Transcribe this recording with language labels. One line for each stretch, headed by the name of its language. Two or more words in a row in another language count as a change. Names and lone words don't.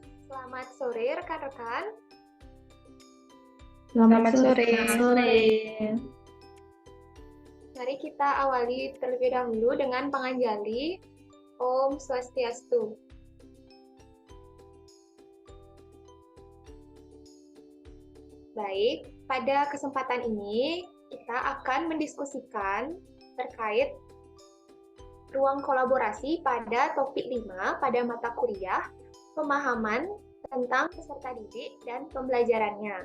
Indonesian: Selamat sore rekan-rekan. Selamat sore. Mari kita awali terlebih dahulu dengan panganjali.
Balinese: Om Swastiastu.
Indonesian: Baik, pada kesempatan ini kita akan mendiskusikan terkait ruang kolaborasi pada topik 5 pada mata kuliah pemahaman tentang peserta didik dan pembelajarannya.